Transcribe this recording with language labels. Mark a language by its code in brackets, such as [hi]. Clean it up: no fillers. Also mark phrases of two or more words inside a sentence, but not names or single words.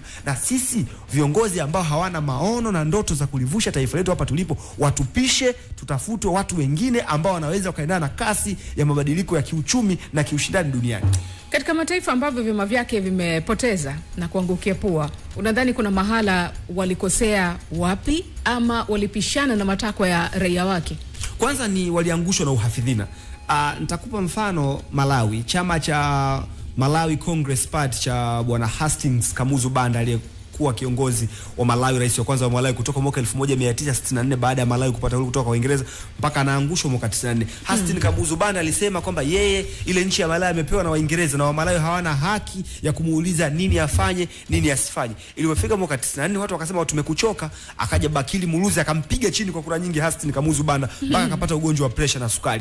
[sw] Na sisi viongozi ambao hawana maono na ndoto za kulivusha taifa letu hapa tulipo, watupishe, tutafutwe watu wengine ambao wanaweza kuendana na kasi ya mabadiliko ya kiuchumi na kiushindani duniani. Katika mataifa ambavyo vyama vyake vimepoteza na kuangukia pua, unadhani kuna mahala walikosea wapi ama walipishana na matakwa ya raia wake? Kwanza ni waliangushwa na uhafidhina. Nitakupa mfano Malawi. Chama cha Malawi Congress Party cha Bwana Hastings Kamuzu Banda kuwa kiongozi wa Malawi, rais wa kwanza wa Malawi kutoka mwaka 1964 baada ya Malawi kupata uhuru kutoka kwa Uingereza mpaka anaangushwa mwaka 94. Hastings Kamuzu Banda alisema kwamba yeye ile nchi ya Malawi amepewa na Waingereza na wa Malawi hawana haki ya kumuuliza nini afanye, nini asifanye. Ilipofika mwaka 94 watu wakasema tumekuchoka, akaja Bakili Muluzi akampiga chini kwa kura nyingi Hastings Kamuzu Banda mpaka akapata ugonjwa wa pressure na sukari.